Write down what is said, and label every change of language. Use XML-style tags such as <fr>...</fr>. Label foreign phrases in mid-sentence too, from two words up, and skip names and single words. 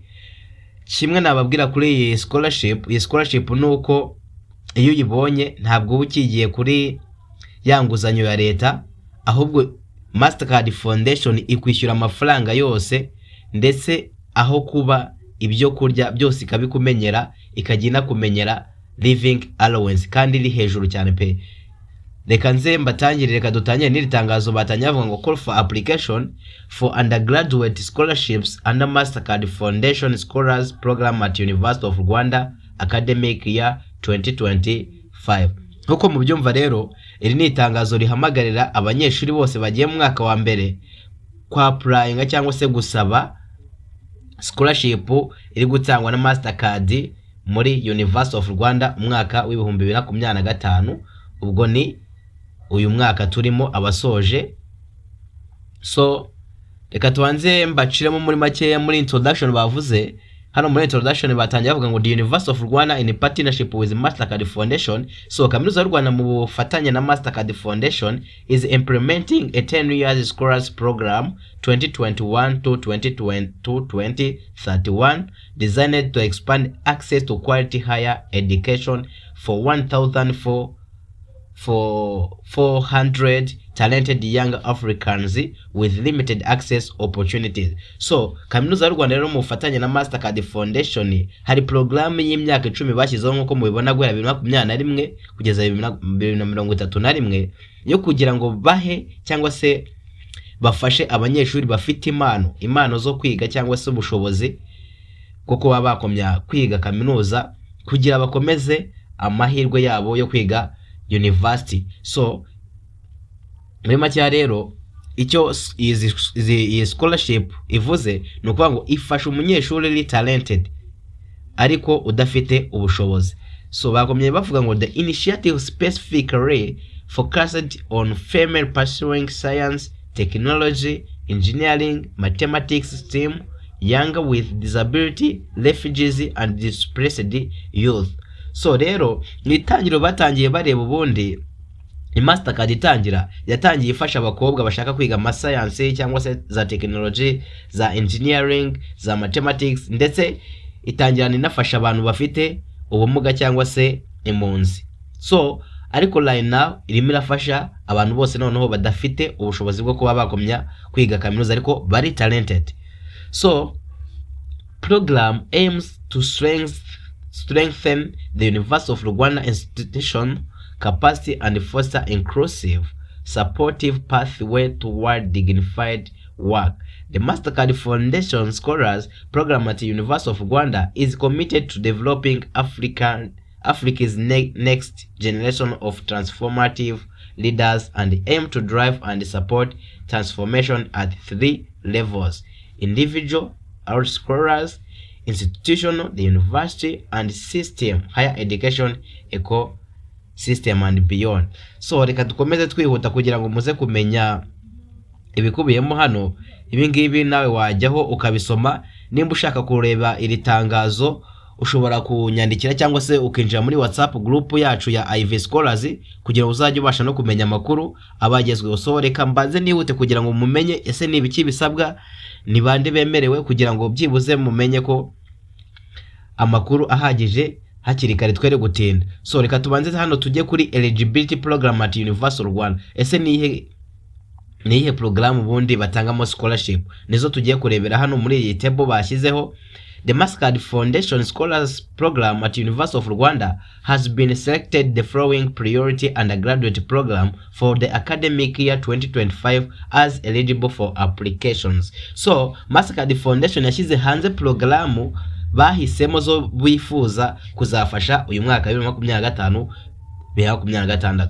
<rw>Kimwe nababwira kuri iyi scholarship nuko iyo uyibonye ntabwo uba ukigiye kuri yanguzanyo ya leta, ahubwo Mastercard Foundation ikwishyura amafaranga yose, ndetse aho kuba ibyo kurya byose ikabikumenyera, ikagina kumenyera</rw> <en>living allowance</en> <rw>kandi iri hejuru cyane pe. Reka dutangire n'iri tangazo batangiye bavuga ngo</rw> <en>call for application for undergraduate scholarships under Mastercard Foundation Scholars Program at University of Rwanda academic year 2025.</en> <rw>Nkuko mubyumva rero, iri ni itangazo rihamagarira abanyeshuri bose bagiye mu mwaka wa mbere kwa applyinga cyangwa se gusaba scholarship iri gutangwa na Mastercard muri University of Rwanda umwaka w'ibihumbi 2025. ubwo ni uyu mwaka turimo abasoje. So reka tubanze mbaciremo muri makeya muri introduction bavuze. Hano muri introduction batangiye bavuga ngo</rw> <en>the University of Rwanda in partnership with Mastercard Foundation.</en> <rw>So kaminuza y'u Rwanda mu bufatanye na</rw> <en>Mastercard Foundation is implementing a 10 years scholars program 2021 to 2031 designed to expand access to quality higher education for 1,400 talented young Africans with limited access opportunities.</en> <rw>So kaminuza y'u Rwanda rero mu bufatanye na Mastercard Foundation hari program y'imyaka 10 bashyizeho nkuko mubibona guhera 2021 kugeza 2031 yo kugira ngo bahe cyangwa se bafashe abanyeshuri bafite impano zo kwiga cyangwa se ubushobozi kuko baba bakomya kwiga kaminuza kugira bakomeze amahirwe yabo yo kwiga university. So muri make rero icyo iyi scholarship ivuze ni ukuvuga ngo ifasha umunyeshuri uri talented ariko udafite ubushobozi. So bakomye bavuga ngo</rw> <en>the initiative specifically focused on female pursuing science, technology, engineering, mathematics, STEM, younger with disability, refugees and displaced youth.</en> <rw>So rero nitangiro batangiye bareba ubundi Mastercard yatangiye ifasha abakobwa bashaka kwiga ama science cyangwa se za technology, za engineering, za mathematics, ndetse itangirana inafasha abantu bafite ubumuga cyangwa se impunzi. So ariko line now irimo irafasha abantu bose noneho badafite ubushobozi bwo kuba bakomya kwiga kaminuza ariko bari talented.</rw> <en>So program aims to strengthen the University of Rwanda institution capacity and foster inclusive, supportive pathway toward dignified work. The Mastercard Foundation Scholars Program at the University of Rwanda is committed to developing Africa's next generation of transformative leaders and aim to drive and support transformation at 3 levels: individual, our scholars, institutional, the university, and system higher education system and beyond.</en> <rw>So reka dukomeze twihuta kugira ngo muze kumenya ibikubiyemo hano. Ibi ngibi nawe wajyaho ukabisoma. Nimba ushaka kureba iri tangazo ushobora kunyandikira cyangwa se ukinjira muri WhatsApp group yacu ya IV Scholars kugira ngo uzajye ubasha no kumenya amakuru abagezweho. So reka mbanze nihute kugira ngo mumenye ese ni ibiki bisabwa, ni bande bemerewe, kugira ngo byibuze mumenye ko amakuru ahagije hakiri kare twere gutinda. So reka tubanze hano tujye kuri</rw> <en>eligibility program at Universal Rwanda.</en> <rw>Ese nihe program ubundi batangamo scholarship, nizo tugiye kurebera hano muri iyi table bashyizeho.</rw> <en>The Mastercard Foundation Scholars Program at University of Rwanda has been selected the following priority undergraduate program for the academic year 2025 as eligible for applications.</en> <rw>So Mastercard Foundation yashyize hanze programu bahisemo zo bifuza kuzafasha uyu mwaka 2025-2026.</rw>